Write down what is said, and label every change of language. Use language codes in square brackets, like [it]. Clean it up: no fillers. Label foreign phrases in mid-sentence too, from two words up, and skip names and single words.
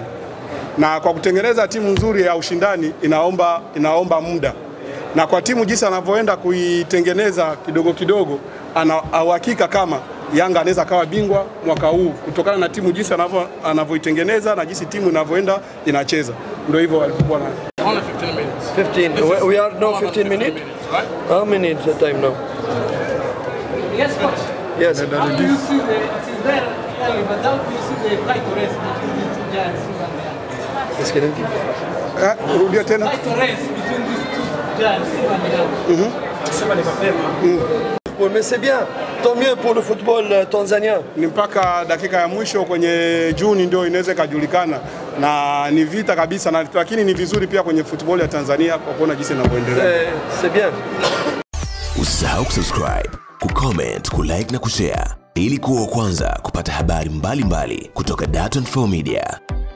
[sw] Na kwa kutengeneza timu nzuri ya ushindani inaomba muda. Na kwa timu jinsi anavyoenda kuitengeneza kidogo kidogo, ana uhakika kama Yanga anaweza kawa bingwa mwaka huu kutokana na timu jinsi anavyoitengeneza na jinsi timu inavyoenda inacheza. Ndio hivyo alikuwa na. [en] Only 15 minutes. 15. We are now 15 minutes. Right? How many is the time now? Yes, coach. Yes. How do you see it is there clearly, but how do you see the right to rest between these two giants? [fr] Qu'est-ce qu'elle dit? [sw] Rudia tena. [en] Right to rest between these two giants. [fr] Mais c'est bien, tant mieux pour le football tanzanien. [sw] Ni mpaka dakika ya mwisho kwenye Juni ndio inaweza kujulikana, na ni vita kabisa, na lakini ni vizuri pia kwenye football ya Tanzania kwa kuona jinsi inavyoendelea. [fr] C'est bien. [sw] Usisahau kusubscribe, kucomment, kulike na kushare ili kuwa wa kwanza kupata habari mbalimbali kutoka Dar24 Media.